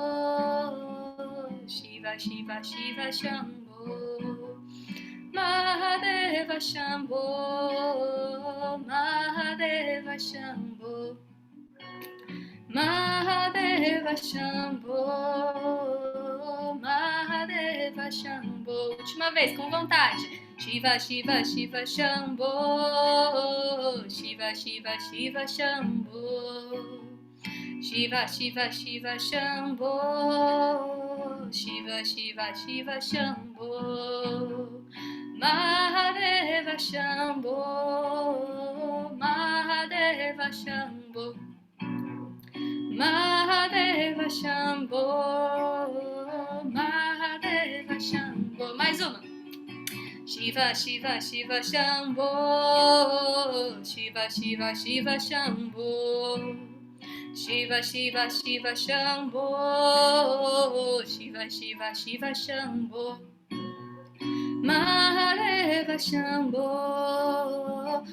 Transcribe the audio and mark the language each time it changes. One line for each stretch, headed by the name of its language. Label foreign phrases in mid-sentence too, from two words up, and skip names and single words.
Sanskrit: Shiva, Shiva, Shiva, Shambho. Mahadeva Shambho. Mahadeva Shambho. Mahadeva Shambho. Mahadeva Shambho.
Portuguese: Última vez, com vontade.
Sanskrit: Shiva, Shiva, Shiva, Shambho. Shiva, Shiva, Shiva, Shambho. Shiva, Shiva, Shiva, Shambho. Shiva, Shiva, Shiva, Shambho. Mahadeva Shambho. Mahadeva Shambho. Mahadeva Shambho. Mahadeva Shambho.
Portuguese: Mais uma.
Sanskrit: Shiva, Shiva, Shiva, Shambho. Shiva, Shiva, Shiva, Shambho. Shiva, Shiva, Shiva, Shambho. Shiva, Shiva, Shiva, Shambho. Mahadeva Shambho.